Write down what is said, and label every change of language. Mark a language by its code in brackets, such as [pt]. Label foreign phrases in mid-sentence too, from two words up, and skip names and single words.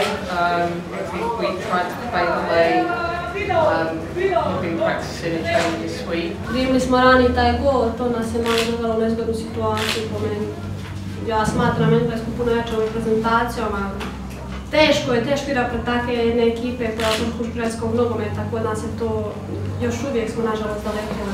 [en] We tried to play the way we've been practicing and training this week. [hr] Primili smo rani taj gol, to nas je malo dovelo u nezgodnu situaciju po meni. Ja smatram Englesku puno jačom reprezentacijom, ali teško je igrati pred takve jedne ekipe koja je vrhu švedskog nogometa, kod nas je to još uvijek smo nažalost daleko.